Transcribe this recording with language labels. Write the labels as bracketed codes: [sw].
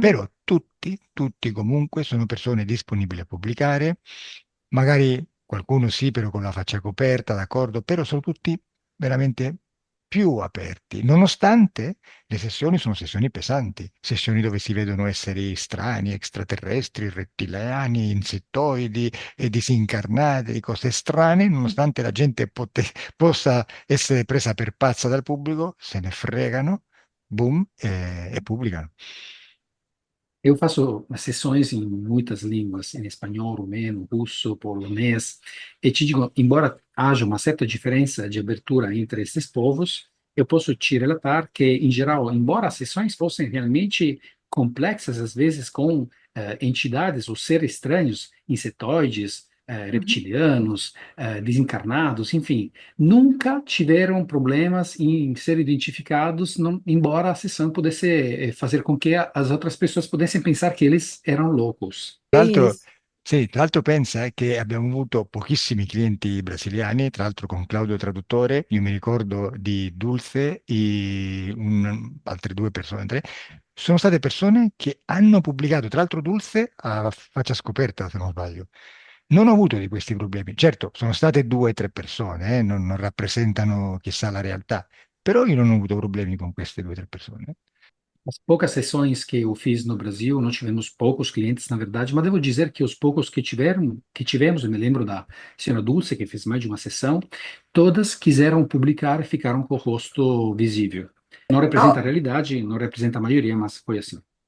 [it] Però tutti comunque sono persone disponibili a pubblicare, magari qualcuno sì, però con la faccia coperta, d'accordo, però sono tutti veramente più aperti, nonostante le sessioni sono sessioni pesanti, sessioni dove si vedono esseri strani, extraterrestri, rettiliani, insettoidi e disincarnati, cose strane, nonostante la gente possa essere presa per pazza dal pubblico, se ne fregano, boom, e pubblicano. [pt] Eu faço sessões em muitas línguas, em espanhol, rumeno, russo, polonês, e te digo, embora haja uma certa diferença de abertura entre esses povos, eu posso te relatar que, em geral, embora as sessões fossem realmente complexas, às vezes com entidades ou seres estranhos, insetoides, uhum. reptilianos, desencarnados, enfim, nunca tiveram problemas em ser identificados, embora a sessão pudesse fazer com que as outras pessoas pudessem pensar que eles eram loucos. [it] Tra [pt] É [it] l'altro, [pt] isso. [it] sì, tra l'altro pensa che abbiamo avuto pochissimi clienti brasiliani, tra l'altro con Claudio Traduttore, io mi ricordo di Dulce e altre due persone, tre, sono state persone che hanno pubblicato, tra l'altro Dulce a faccia scoperta, se non sbaglio. Non ho avuto di questi problemi. Certo, sono state due o tre persone, non rappresentano chissà la realtà, però io non ho avuto problemi con queste due o tre persone. [pt] As poucas sessões que eu fiz no Brasil, não tivemos poucos clientes, na verdade, mas devo dizer que os poucos que tivemos, eu me lembro da senhora Dulce, que fez mais de uma sessão, todas quiseram publicar e ficaram com o rosto visível. Não representa a Ó, realidade, não representa a maioria, mas foi assim.